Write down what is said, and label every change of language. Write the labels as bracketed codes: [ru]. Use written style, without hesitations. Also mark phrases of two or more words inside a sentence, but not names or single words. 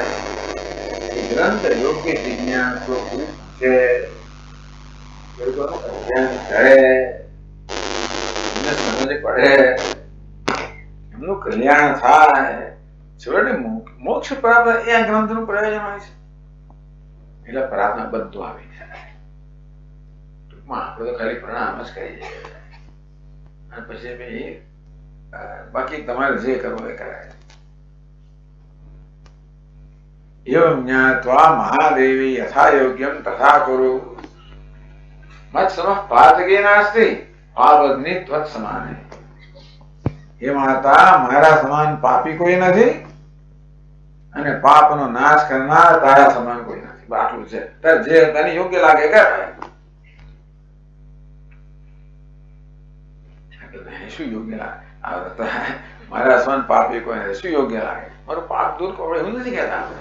[gu] ગ્રંથ યોગ્ય જિજ્ઞાસુ પૂછે, અધ્યયન કરે, એમને સમજ પડે, એમનું કલ્યાણ થાય, છેવટે મોક્ષ પ્રાપ્ત એ આ ગ્રંથનું પ્રયોજન હોય છે. એટલે પ્રાર્થના બધું આવી જાય. ટૂંકમાં આપણે તો ખાલી પ્રણામ જ કરીએ, અને પછી બાકી તમારે જે કરવું એ કરાય. [sa] एवं ज्ञात्वा महादेवी यथा योग्यं तथा कुरु मत समः पातके नास्ति पावग्नि त्वत्समाने। [gu] હે માતા, मारा સમાન પાપી કોઈ નથી અને પાપનો નાશ કરનાર તારા સમાન કોઈ નથી. આટલું છે. તાર જે તને યોગ્ય લાગે કર. શું યોગ્ય લાગે? મારા સમાન પાપી કોઈ નથી. શું યોગ્ય લાગે? મારું પાપ દૂર કરો એવું નથી કહેતા આપણે.